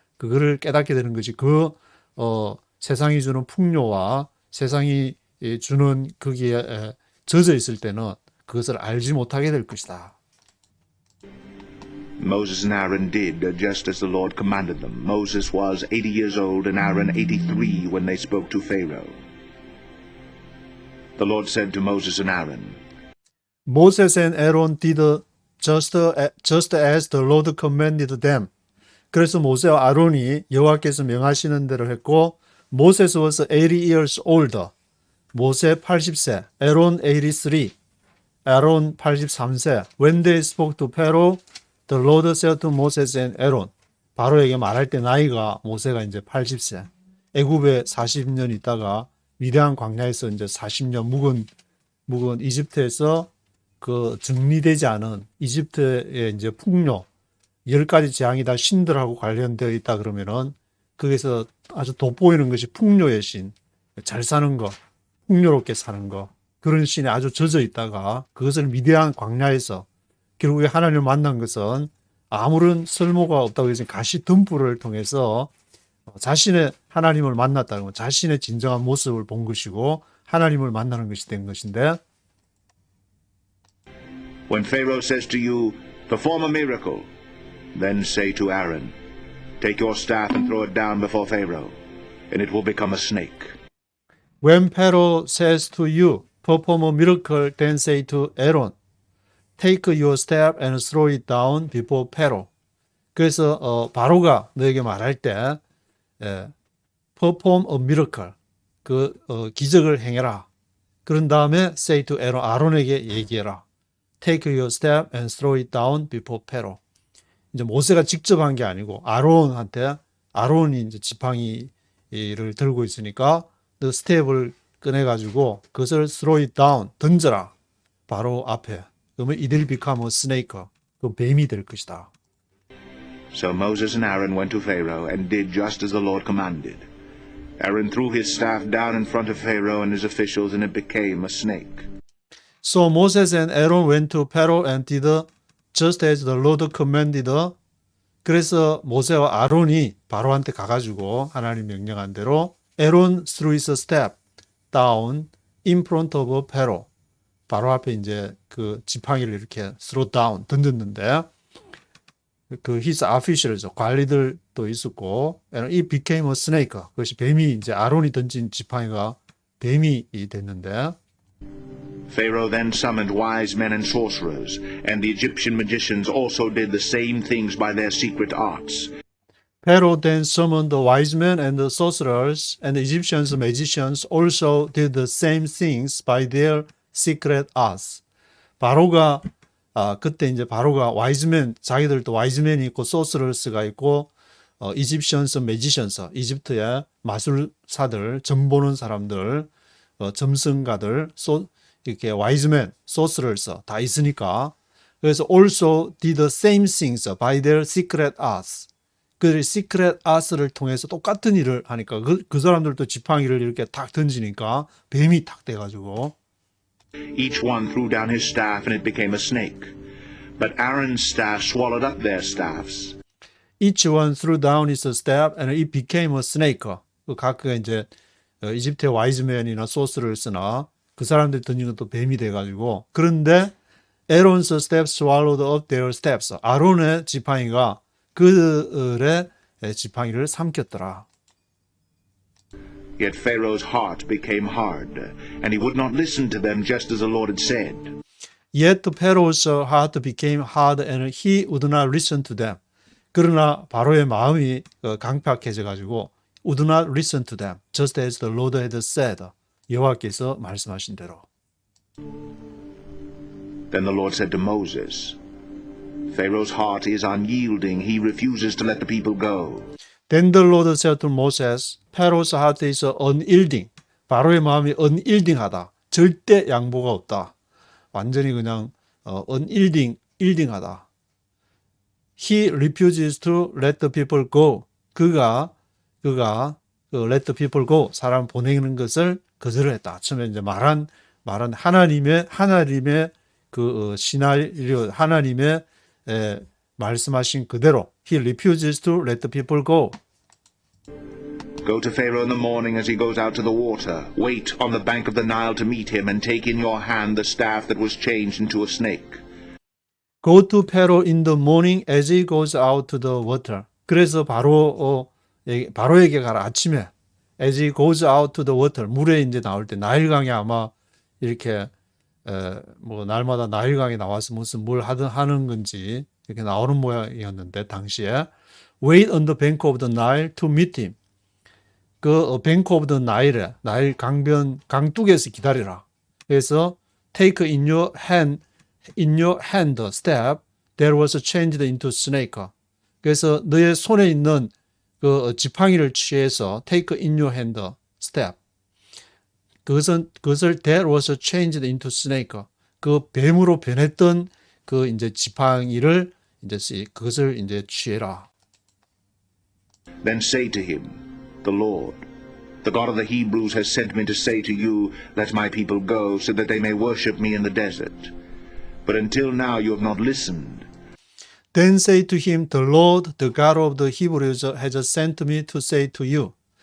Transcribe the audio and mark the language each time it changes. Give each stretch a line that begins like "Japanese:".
Korean: 그거를 깨닫게 되는 것이 세상이 주는 풍요와 세상이 주는 거기에 젖어 있을 때는 그것을 알지 못하게 될 것이다.
English: Moses and Aaron did just as the Lord commanded them. Moses was 80 years old and Aaron 83 when they spoke to Pharaoh. The Lord said to Moses and Aaron, Moses and Aaron did just as the Lord commanded them.
Korean: 그래서 모세와 아론이 여호와께서 명하시는 대로 했고,
English: Moses was 80 years older.
Korean: 모세 80세, Aaron 83, 아론 83세.
English: When they spoke to Pharaoh, the Lord said to Moses and Aaron.
Korean: 바로에게 말할 때 나이가 모세가 이제 80세. 애굽에 40년 있다가 위대한 광야에서 이제 40년 묵은 이집트에서 그 정리되지 않은 이집트의 이제 풍요, 10가지 재앙이 다 신들하고 관련되어 있다 그러면은 거기서 아주 돋보이는 것이 풍요의 신, 잘 사는 거, 풍요롭게 사는 거, 그런 신에 아주 젖어 있다가 그것을 위대한 광야에서 결국에 하나님을 만난 것은 아무런 설모가 없다고 해서 가시 덤불을 통해서 자신의 하나님을 만났다는 것, 자신의 진정한 모습을 본 것이고 하나님을 만나는 것이 된 것인데,
English: When Pharaoh says to you, perform a miracle, then say to Aaron, take your staff and throw it down before Pharaoh, and it will become a snake. When Pharaoh says to you, perform a miracle, then say to Aaron, take your staff and throw it down before Pharaoh.
Korean: 그래서 바로가 너에게 말할 때
English: perform a miracle,
Korean: 기적을 행해라. 그런 다음에
English: say to Aaron,
Korean: 아론에게 얘기해라.
English: Take your staff and throw it down before Pharaoh.
Korean: 이제 모세가 직접 한 게 아니고 아론이 이제 지팡이를 들고 있으니까 그 스텝을 꺼내가지고 그것을 throw it down, 던져라. 바로 앞에. 그러면
English: it will become a snake.
Korean: 그 뱀이 될 것이다.
English: So Moses and Aaron went to Pharaoh and did just as the Lord commanded. Aaron threw his staff down in front of Pharaoh and his officials, and it became a snake. So Moses and Aaron went to Pharaoh and did just as the Lord commanded.
Korean: 그래서 모세와 아론이 바로한테 가가지고 하나님 명령한 대로
English: Aaron threw his staff down in front of Pharaoh.
Korean: 바로 앞에 이제 그 지팡이를 이렇게
English: throw down
Korean: 던졌는데 그
English: his officials
Korean: 관리들도 있었고
English: and it became a snake.
Korean: 그것이 뱀이 이제 아론이 던진 지팡이가 뱀이 됐는데
English: Pharaoh then summoned wise men and sorcerers, and the Egyptian magicians also did the same things by their secret arts. Pharaoh then summoned the wise men and the sorcerers, and the Egyptian magicians also did the same things by their secret arts.
Korean: 바로가 그때 이제 바로가 와이즈맨 자기들도 와이즈맨이 있고 소스러스가 있고 이집션스 매지션스 이집트의 마술사들 점 보는 사람들 점성가들 이렇게 와이즈맨 소스러스 다 있으니까 그래서
English: also did the same things by their secret arts.
Korean: 그
English: secret arts
Korean: 를 통해서 똑같은 일을 하니까 그 사람들도 지팡이를 이렇게 탁 던지니까 뱀이 탁 돼가지고
English: Each one threw down his staff, and it became a snake. But Aaron's staff swallowed up their staffs. Each one threw down his staff and it became a snake.
Korean: 그 각각 이제 이집트의 와이즈맨이나 소스러스나 그 사람들이 던진 것도 뱀이 돼가지고 그런데
English: Aaron's staff swallowed up their staffs.
Korean: 아론의 지팡이가 그들의 지팡이를 삼켰더라.
English: Yet Pharaoh's heart became hard, and he would not listen to them just as the Lord had said. Yet Pharaoh's heart became hard and he would not listen to them.
Korean: 그러나 바로의 마음이 강팍해져 가지고
English: would not listen to them, just as the Lord had said.
Korean: 여호와께서 말씀하신 대로.
English: Then the Lord said to Moses, Pharaoh's heart is unyielding. He refuses to let the people go. Then the Lord said to Moses, Pharaoh's heart is unyielding.
Korean: 바로의 마음이 unyielding하다. 절대 양보가 없다. 완전히 그냥 unyielding하다.
English: He refuses to let the people go.
Korean: 그가
English: let the people go
Korean: 사람 보내는 것을 거절했다. 처음에 이제 말한 하나님의 그 시나리오 하나님의 말씀하신 그대로
English: he refuses to let the people go. Go to Pharaoh in the morning as he goes out to the water. Wait on the bank of the Nile to meet him, and take in your hand the staff that was changed into a snake. Go to Pharaoh in the morning as he goes out to the water.
Korean: 그래서 바로에게 가라 아침에
English: as he goes out to the water
Korean: 물에 이제 나올 때 나일강에 아마 이렇게 뭐 날마다 나일강에 나와서 무슨 뭘 하는 건지 이렇게 나오는 모양이었는데 당시에
English: wait on the bank of the Nile to meet him.
Korean: 그
English: bank of the Nile
Korean: 에 나일 강둑에서 기다리라. 그래서
English: take in your hand staff that was changed into snake.
Korean: 그래서 너의 손에 있는 그 지팡이를 취해서
English: take in your hand staff.
Korean: 그것을
English: that was changed into snake.
Korean: 그 뱀으로 변했던 그 이제 지팡이를 이제 그것을 이제 취해라.
English: Then say to him, the Lord, the God of the Hebrews has sent me to say to you, let my people go so that they may worship me in the desert. But until now you have not listened. Then say to him, the Lord, the God of the Hebrews has sent me to say to you.